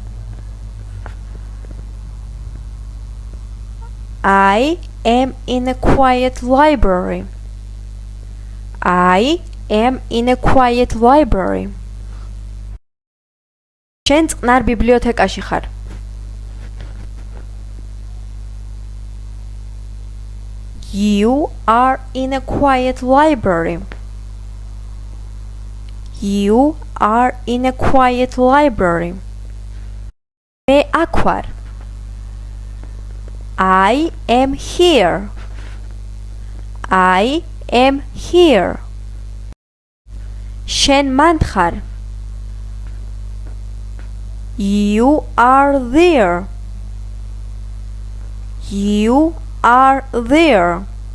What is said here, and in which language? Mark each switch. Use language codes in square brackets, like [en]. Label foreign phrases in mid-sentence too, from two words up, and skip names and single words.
[en] I am in a quiet library. I am in a quiet library. [ka] შენ წყნარ ბიბლიოთეკაში ხარ. [en] You are in a quiet library. You are in a quiet library. [ka] მე აქ ვარ. [en] I am here. I am here. [ka] შენ მანდ ხარ. [en] You are there. You are there.